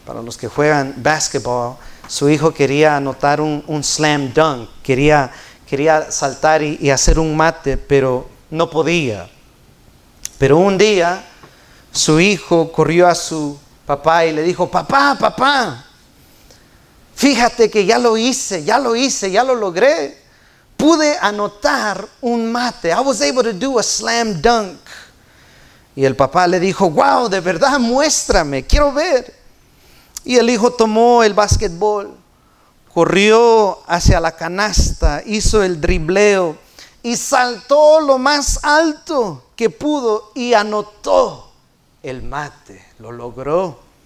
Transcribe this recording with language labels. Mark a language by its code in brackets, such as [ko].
[es] Para los que juegan basketball, su hijo quería anotar un slam dunk, quería saltar y hacer un mate, pero no podía. Pero un día su hijo corrió a su papá y le dijo: papá, fíjate que ya lo hice, ya lo logré. Pude anotar un mate. [en] I was able to do a slam dunk. [es] Y el papá le dijo: wow, de verdad, muéstrame, quiero ver. Y el hijo tomó el básquetbol, corrió hacia la canasta, hizo el dribleo y saltó lo más alto que pudo y anotó el mate. Lo logró.